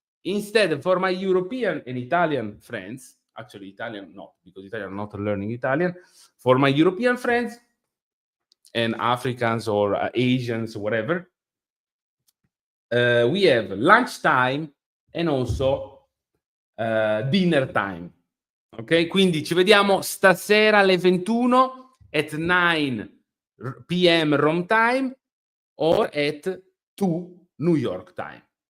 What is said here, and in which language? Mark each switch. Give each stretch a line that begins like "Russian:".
English: Instead, for my European and Italian friends, actually Italian not, because Italian not learning Italian, for my European friends and Africans or Asians, whatever, we have lunchtime and also dinner time.
Italian: Ok, quindi ci vediamo stasera alle 21
English: at 9 p.m. Rome time or at 2 New York time.